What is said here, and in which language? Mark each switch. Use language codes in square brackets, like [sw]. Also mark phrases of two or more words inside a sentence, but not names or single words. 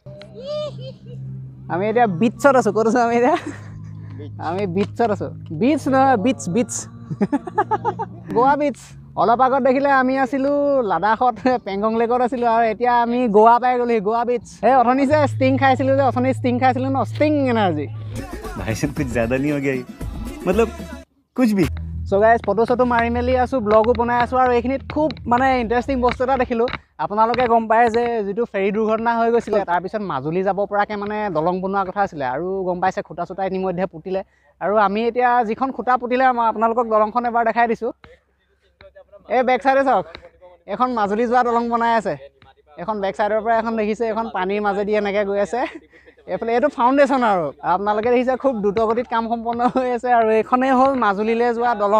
[as] আমি এতিয়া বিটছত আছোঁ ক'ত আছোঁ আমি এতিয়া আমি বিটছত আছোঁ বিটছ নহয় বিটছ গোৱা বিটছ অলপ আগত দেখিলে আমি আছিলোঁ লাডাখত পেংগং লেকত আছিলোঁ আৰু এতিয়া আমি গোৱা পাই গ'লো গোৱা বিচ এই অথনি যে ষ্টিং খাইছিলোঁ যে অথনি ষ্টিং খাইছিলোঁ ন ষ্টিং এনাৰ্জি [hi] भाई साहब कुछ ज़्यादा नहीं हो गया मतलब कुछ भी [as] সো গাইজ ফটো চটো মাৰি মেলি আছোঁ ব্লগো বনাই আছোঁ আৰু এইখিনিত খুব মানে ইণ্টাৰেষ্টিং বস্তু এটা দেখিলোঁ আপোনালোকে গম পায় যে যিটো ফেৰী দুৰ্ঘটনা হৈ গৈছিলে তাৰপিছত মাজুলী যাব পৰাকৈ মানে দলং বনোৱা কথা আছিলে আৰু গম পাইছে খুটা চুটা ইতিমধ্যে পুতিলে আৰু আমি এতিয়া যিখন খুটা পুতিলে মই আপোনালোকক দলংখন এবাৰ দেখাই দিছোঁ এই [en] back side [as] চাওক এখন মাজুলী যোৱা দলং বনাই আছে এখন [en] back side [as] পৰা এখন দেখিছে এখন পানীৰ মাজেদি এনেকৈ গৈ আছে এইফালে এইটো ফাউণ্ডেশ্যন আৰু আপোনালোকে দেখিছে খুব দ্ৰুতগতিত কাম সম্পন্ন হৈ আছে আৰু এইখনেই হ'ল মাজুলীলৈ যোৱা দলং